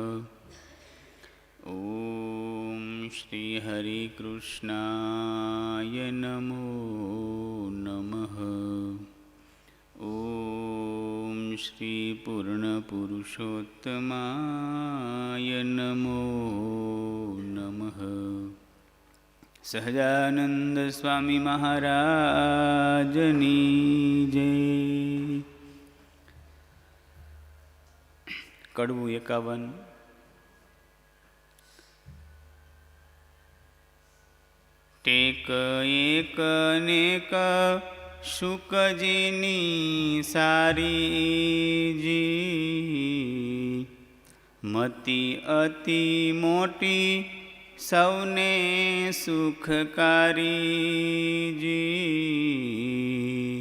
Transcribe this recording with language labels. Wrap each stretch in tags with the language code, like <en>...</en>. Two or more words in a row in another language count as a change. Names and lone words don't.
<sa>ॐ श्री हरिकृष्णाय नमो नमः। ॐ श्री पूर्णपुरुषोत्तमाय नमो नमः।</sa> <gu>સહજાનંદ સ્વામી મહારાજની જય. કડવું 51. ટેક એક નેક શુકજીની સારીજી, મતિ અતિ મોટી સૌને સુખકારીજી.</gu>